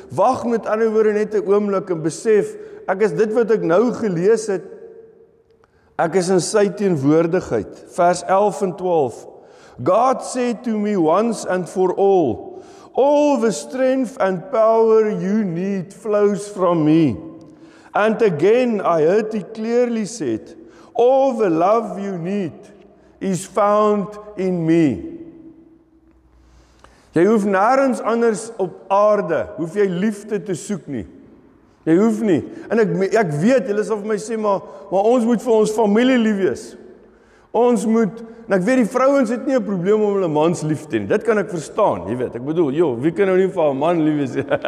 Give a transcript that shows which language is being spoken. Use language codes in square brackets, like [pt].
[af] Wag met ander woorde net 'n oomblik en besef, ek is dit wat ek nou gelees het, ek is in sy teenwoordigheid. Vers 11 en 12. [en] God said to me once and for all the strength and power you need flows from me. And again I heard he clearly said, all the love you need is found in me. [af] Jy hoef nêrens anders op aarde, hoef jy liefde te soek nie. Jy hoef nie. En ek weet, julle sal vir my sê, maar ons moet vir ons familie lief wees. Ons moet, en ek weet die vrouens het nie 'n probleem om hulle mans lief te hê nie. Dit kan ek verstaan, jy weet. Ek bedoel, wie kan nou nie vir 'n man lief wees nie?